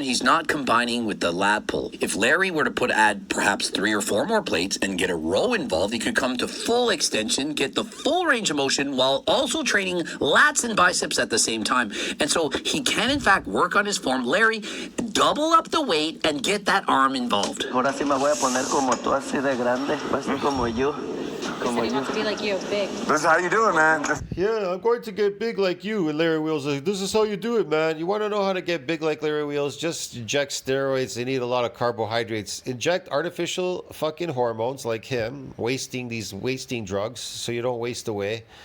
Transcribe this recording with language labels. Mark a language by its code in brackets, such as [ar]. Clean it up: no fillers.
[en] He's not combining with the lat pull. If Larry were to add perhaps 3 or 4 more plates and get a row involved, he could come to full extension, get the full range of motion while also training lats and biceps at the same time. And so he can in fact work on his form. Larry, double up the weight and get that arm involved. [es] Ahora sí me voy a poner como tú, así de grande, así como yo. [en] Said he wants to be like you, big. This is how you do it, man. Yeah, I'm going to get big like you. And Larry Wheels like, this is how you do it, man. You want to know how to get big like Larry Wheels? Just inject steroids and eat a lot of carbohydrates. Inject artificial fucking hormones like him, wasting drugs so you don't waste away.